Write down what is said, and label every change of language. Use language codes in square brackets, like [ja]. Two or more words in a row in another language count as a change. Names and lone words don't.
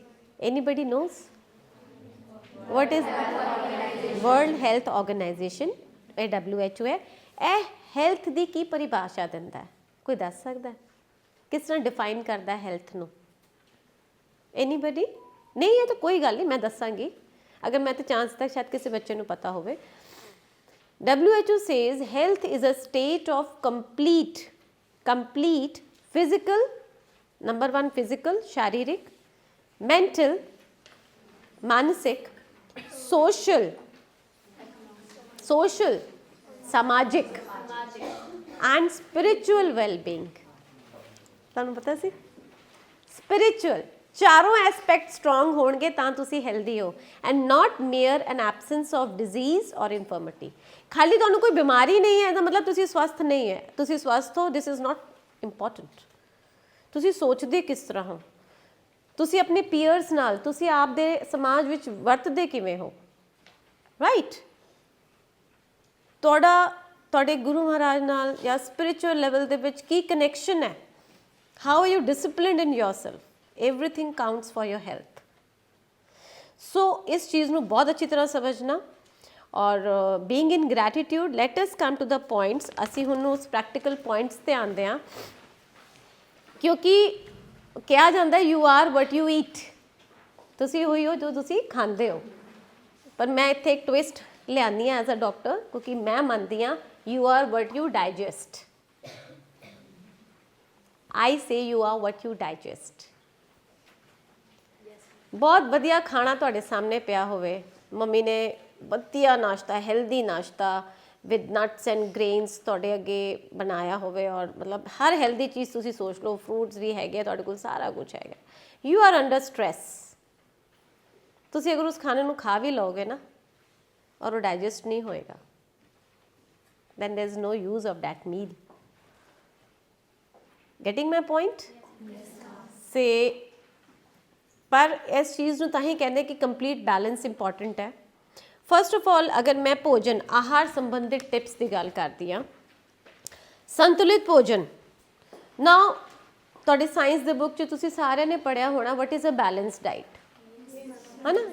[en] Anybody knows what is World Health Organisation? [pa] ਇਹ WHO ਹੈ। ਇਹ ਹੈਲਥ ਦੀ ਕੀ ਪਰਿਭਾਸ਼ਾ ਦਿੰਦਾ ਹੈ? ਕੋਈ ਦੱਸ ਸਕਦਾ ਹੈ? ਕਿਸ ਤਰ੍ਹਾਂ ਡਿਫਾਈਨ ਕਰਦਾ ਹੈ ਹੈਲਥ ਨੂੰ? ਐਨੀਬਡੀ? ਨਹੀਂ ਹੈ ਤਾਂ ਕੋਈ ਗੱਲ ਨਹੀਂ, ਮੈਂ ਦੱਸਾਂਗੀ। ਅਗਰ ਮੈਂ ਤਾਂ ਚਾਂਸ ਤੱਕ ਸ਼ਾਇਦ ਕਿਸੇ ਬੱਚੇ ਨੂੰ ਪਤਾ ਹੋਵੇ। [en] WHO says health is a state of complete physical, number one physical, शारीरिक, mental, मानसिक, social, सामाजिक and spiritual well-being। [pa] ਤੁਹਾਨੂੰ ਪਤਾ ਸੀ? spiritual ਚਾਰੋਂ [en] aspect strong [pa] ਹੋਣਗੇ ਤਾਂ ਤੁਸੀਂ ਹੈਲਦੀ ਹੋ, [en] and not mere an absence of disease or infirmity. [pa] ਖਾਲੀ ਤੁਹਾਨੂੰ ਕੋਈ ਬਿਮਾਰੀ ਨਹੀਂ ਹੈ ਇਹਦਾ ਮਤਲਬ ਤੁਸੀਂ ਸਵਸਥ ਨਹੀਂ ਹੈ। ਤੁਸੀਂ ਸਵਸਥ ਹੋ, [en] this is not important. [pa] ਤੁਸੀਂ ਸੋਚਦੇ ਕਿਸ ਤਰ੍ਹਾਂ ਹੋ, ਤੁਸੀਂ ਆਪਣੇ ਪੀਅਰਸ ਨਾਲ, ਤੁਸੀਂ ਆਪ ਦੇ ਸਮਾਜ ਵਿੱਚ ਵਰਤਦੇ ਕਿਵੇਂ ਹੋ, ਰਾਈਟ। ਤੁਹਾਡੇ ਗੁਰੂ ਮਹਾਰਾਜ ਨਾਲ ਜਾਂ [en] spiritual level [pa] ਦੇ ਵਿੱਚ ਕੀ ਕਨੈਕਸ਼ਨ ਹੈ? [en] How are you disciplined in yourself? everything counts for your health। [hi] so इस चीज़ ਨੂੰ बहुत अच्छी तरह समझना। [en] और being in gratitude, let us come to the points। [pa] ਅਸੀਂ ਹੁਣ ਉਸ [en] practical points [pa] ਤੇ ਆਉਂਦੇ ਹਾਂ, ਕਿਉਂਕਿ ਕਿਹਾ ਜਾਂਦਾ [en] you are what you eat। [pa] ਤੁਸੀਂ ਹੋਈ ਹੋ ਜੋ ਤੁਸੀਂ ਖਾਂਦੇ ਹੋ। ਪਰ ਮੈਂ ਇੱਥੇ ਇੱਕ ਟਵਿਸਟ ਲਿਆਉਂਦੀ ਹਾਂ [en] as a doctor, [pa] ਕਿਉਂਕਿ ਮੈਂ ਮੰਨਦੀ ਹਾਂ [en] you are what you digest। I say you are what you digest। [pa] ਬਹੁਤ ਵਧੀਆ ਖਾਣਾ ਤੁਹਾਡੇ ਸਾਹਮਣੇ ਪਿਆ ਹੋਵੇ, ਮੰਮੀ ਨੇ ਵਧੀਆ ਨਾਸ਼ਤਾ, ਹੈਲਦੀ ਨਾਸ਼ਤਾ [en] with nuts and grains [pa] ਤੁਹਾਡੇ ਅੱਗੇ ਬਣਾਇਆ ਹੋਵੇ, ਔਰ ਮਤਲਬ ਹਰ ਹੈਲਦੀ ਚੀਜ਼ ਤੁਸੀਂ ਸੋਚ ਲਓ, ਫਰੂਟਸ ਵੀ ਹੈਗੇ ਤੁਹਾਡੇ ਕੋਲ, ਸਾਰਾ ਕੁਝ ਹੈਗਾ। [en] You are under stress. [pa] ਤੁਸੀਂ ਅਗਰ ਉਸ ਖਾਣੇ ਨੂੰ ਖਾ ਵੀ ਲਓਗੇ ਨਾ ਔਰ ਉਹ ਡਾਈਜੈਸਟ ਨਹੀਂ ਹੋਏਗਾ, [en] then there is no use of that meal। getting my point? [pa] ਸੇ ਪਰ ਇਸ ਚੀਜ਼ ਨੂੰ ਤਾਂ ਹੀ ਕਹਿੰਦੇ ਕਿ [en] complete balance important [pa] ਹੈ। [en] first of all [pa] ਅਗਰ ਮੈਂ ਭੋਜਨ ਆਹਾਰ ਸੰਬੰਧਿਤ ਟਿਪਸ ਦੀ ਗੱਲ ਕਰਦੀ ਹਾਂ, ਸੰਤੁਲਿਤ ਭੋਜਨ। ਨਾਓ ਤੁਹਾਡੇ ਸਾਇੰਸ ਦੇ ਬੁੱਕ 'ਚ ਤੁਸੀਂ ਸਾਰਿਆਂ ਨੇ ਪੜ੍ਹਿਆ ਹੋਣਾ [en] what is a balance diet, [pa] ਹੈ ਨਾ?